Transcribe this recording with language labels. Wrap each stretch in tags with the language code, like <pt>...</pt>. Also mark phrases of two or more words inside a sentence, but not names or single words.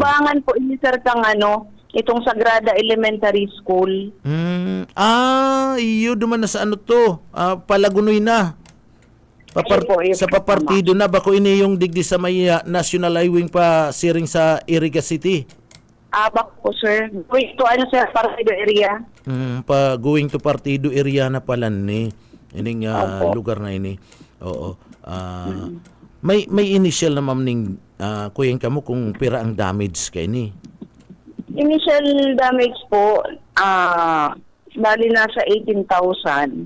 <bik>tubangan po ini, sir, kang itong Sagrada Elementary School. Iyo duman na sa to. Palagunoy na. Sa papartido na bako ini yung digdi sa may National Highway pa siring sa Iriga City. Bako po, sir. Ito sir, partido area.</bik> <en>Going to</en> <bik>partido area na pala ni ining lugar na ini. Oo. May initial na, Ma'am, ning kuyang kamo kung pira ang damage kay ni.</bik> <en>Initial damage</en> <bik>po, bali nasa 18,000.</bik>